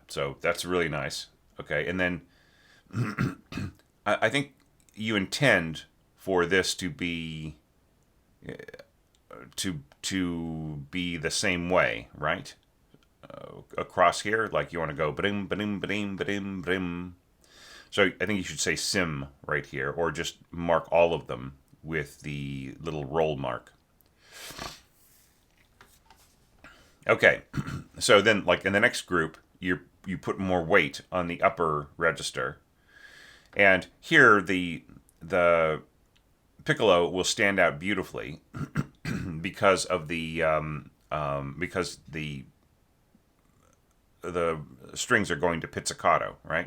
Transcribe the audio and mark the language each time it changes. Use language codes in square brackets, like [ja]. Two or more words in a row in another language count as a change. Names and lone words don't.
[en] So that's really nice. Okay, and then I think you intend for this to be the same way, right? Across here, like you want to go ba-dim, ba-dim, ba-dim, ba-dim, ba-dim. So I think you should say sim right here, or just mark all of them with the little roll mark. Okay, so then, like in the next group, you put more weight on the upper register, and here the piccolo will stand out beautifully because of the strings are going to pizzicato, right?